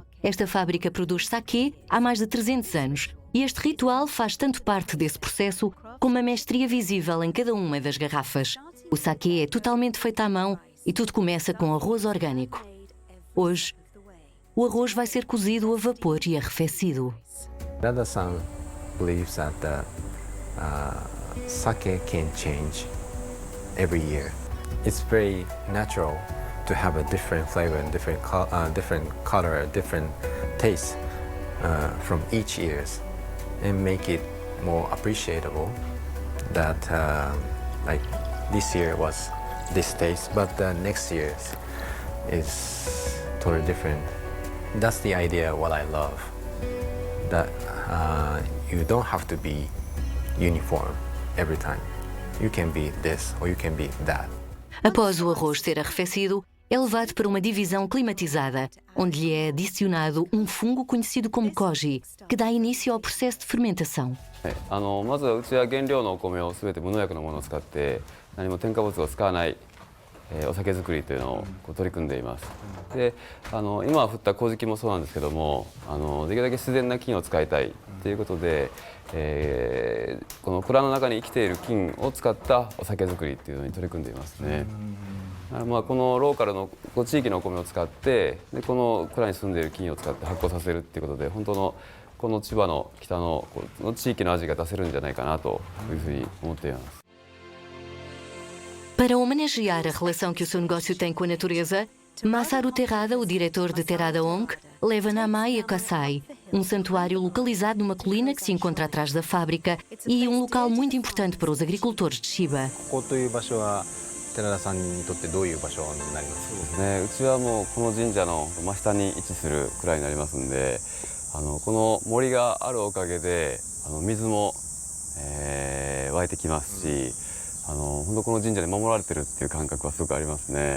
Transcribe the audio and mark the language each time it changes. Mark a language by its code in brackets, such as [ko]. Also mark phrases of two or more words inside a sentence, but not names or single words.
[pt] Esta fábrica produz sake há mais de 300 anos e este ritual faz tanto parte desse processo como a mestria visível em cada uma das garrafas. O sake é totalmente feito à mão e tudo começa com arroz orgânico. Hoje, o arroz vai ser cozido a vapor e arrefecido. [en] Dada-san believes that the sake can change every year. It's very natural to have a different flavor and different color, different taste from each year, and make it more appreciable. That like this year was this taste, but the next year is totally different. That's the idea what I love. That you don't have to be uniform every time. You can be this or you can be that. [pt] Após o arroz ser arrefecido, é levado para uma divisão climatizada, onde lhe é adicionado um fungo conhecido como koji, que dá início ao processo de fermentação. [ja] まずはうちは原料のお米を全て無農薬のものを使って何も添加物を使わない、お酒造りというのを取り組んでいます。で今振った麹菌もそうなんですけどもできるだけ自然な菌を使いたいということで、この蔵の中に生きている菌を使ったお酒造りというのに取り組んでいますね。このローカルの地域のお米を使ってでこの蔵に住んでいる菌を使って発酵させるということで本当のこの千葉の北の地域の味が出せるんじゃないかなというふうに思っています。 [pt] Para homenagear a relação que o seu negócio tem com a natureza, Masaru Terrada, o diretor de Terada Onk, leva Namae a Kasai, um santuário localizado numa colina que se encontra atrás da fábrica e um local muito importante para os agricultores de Shiba. [ja] ここという場所は寺田さんにとってどういう場所になります？そうですね。うちはもうこの神社の真下に位置する蔵になりますんで、この森があるおかげで水も、湧いてきますし。本当この神社で守られてるっていう感覚はすごくありますね。